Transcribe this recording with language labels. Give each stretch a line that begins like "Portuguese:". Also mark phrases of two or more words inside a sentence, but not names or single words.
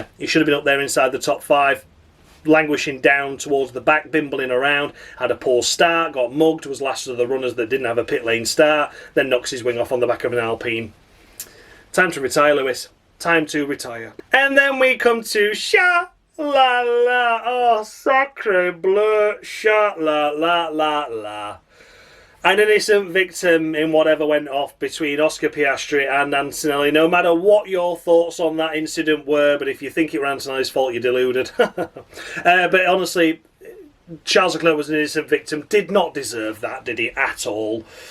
English: He should have been up there inside the top 5. Languishing down towards the back, bimbling around, had a poor start, got mugged, was last of the runners that didn't have a pit lane start, then knocks his wing off on the back of an Alpine. Time to retire, Lewis. Time to retire. And then we come to Sha La La. Oh,
French: sacre bleu.
English: Sha La La La La. An innocent victim in whatever went off between Oscar Piastri and Antonelli. No matter what your thoughts on that incident were, but if you think it was Antonelli's fault, you're deluded. But honestly, Charles Leclerc was an innocent victim. Did not deserve that, did he, at all?